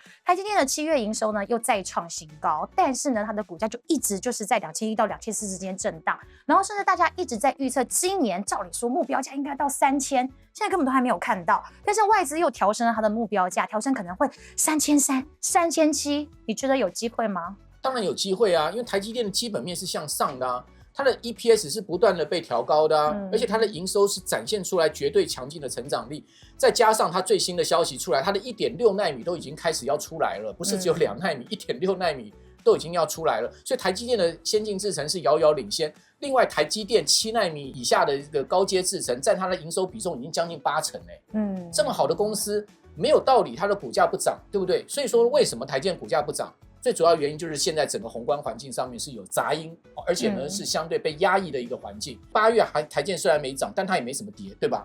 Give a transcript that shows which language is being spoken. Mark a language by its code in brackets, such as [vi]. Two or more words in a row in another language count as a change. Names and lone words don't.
[zh] 台積電的7月營收呢又再創新高，但是呢它的股價就一直就是在2700到2400之間震盪，然後甚至大家一直在預測今年照理說目標價應該到3000，現在根本都還沒有看到，但是外資又調升了它的目標價，調升可能會3300、3700，你覺得有機會嗎？當然有機會啊，因為台積電的基本面是向上的啊。它的 EPS 是不斷的被調高的啊，而且它的營收是展現出來絕對強勁的成長力，再加上它最新的消息出來，它的1.6奈米都已經開始要出來了，不是只有2奈米，1.6 奈米都已經要出來了，所以台積電的先進製程是遙遙領先。另外，台積電7奈米以下的一個高階製程，占它的營收比重已經將近80%欸。這麼好的公司，沒有道理它的股價不漲，對不對？所以說，為什麼台積電股價不漲？最主要原因就是現在整個宏觀環境上面是有雜音，而且呢是相对被壓抑的一個環境。8月台積電雖然沒漲，但它也沒什麼跌，對吧？